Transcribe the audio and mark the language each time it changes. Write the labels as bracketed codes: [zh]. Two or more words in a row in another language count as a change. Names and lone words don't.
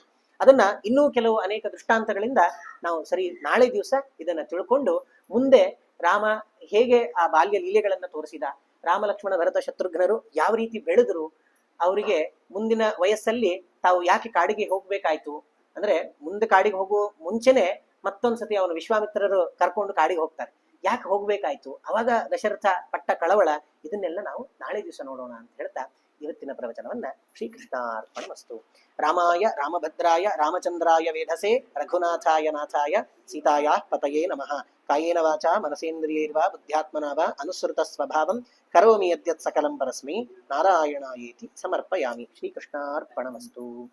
[kn] ಅದನ್ನ ಇನ್ನೂ ಕೆಲವು ಅನೇಕ ದೃಷ್ಟಾಂತಗಳಿಂದ ನಾವು ಸರಿ ನಾಳೆ ದಿವಸ ಇದನ್ನ ತಿಳ್ಕೊಂಡು ಮುಂದೆ ರಾಮ ಹೇಗೆ ಆ ಬಾಲ್ಯ ಲೀಲೆಗಳನ್ನ ತೋರಿಸಿದ, ರಾಮ ಲಕ್ಷ್ಮಣ ಭರತ ಶತ್ರುಘ್ನರು ಯಾವ ರೀತಿ ಬೆಳೆದ್ರು, ಅವರಿಗೆ ಮುಂದಿನ ವಯಸ್ಸಲ್ಲಿ ತಾವು ಯಾಕೆ ಕಾಡಿಗೆ ಹೋಗ್ಬೇಕಾಯ್ತು, ಅಂದ್ರೆ ಮುಂದೆ ಕಾಡಿಗೆ ಹೋಗುವ ಮುಂಚೆನೆ ಮತ್ತೊಂದ್ಸತಿ ಅವನು ವಿಶ್ವಾಮಿತ್ರರು ಕರ್ಕೊಂಡು ಕಾಡಿಗೆ ಹೋಗ್ತಾರೆ, ಯಾಕೆ ಹೋಗ್ಬೇಕಾಯ್ತು, ಅವಾಗ ದಶರಥ ಪಟ್ಟ ಕಳವಳ, ಇದನ್ನೆಲ್ಲ ನಾವು ನಾಳೆ ದಿವಸ ನೋಡೋಣ ಅಂತ ಹೇಳ್ತಾ ಇವತ್ತಿನ ಪ್ರವಚನವನ್ನ ಶ್ರೀಕೃಷ್ಣಾರ್ಪಣಮಸ್ತು. [sa] ರಾಮಾಯ ರಾಮಭದ್ರಾಯ ರಾಮಚಂದ್ರಾಯ ವೇಧಸೆ ರಘುನಾಥಾಯ ನಾಥಾಯ ಸೀತಾಯಾ ಪತಯೇ ನಮಃ. ಕಾಯೇನ ವಾಚಾ ಮನಸೇಂದ್ರಿಯೈರ್ವಾ ಬುದ್ಧ್ಯಾತ್ಮನಾ ವಾ ಅನುಸೃತ ಸ್ವಭಾವಂ ಕರೋಮಿ ಯದ್ಯತ್ ಸಕಲಂ ಪರಸ್ಮೈ ನಾರಾಯಣಾಯೇತಿ ಸಮರ್ಪಯಾಮಿ. ಶ್ರೀಕೃಷ್ಣಾರ್ಪಣಮಸ್ತು.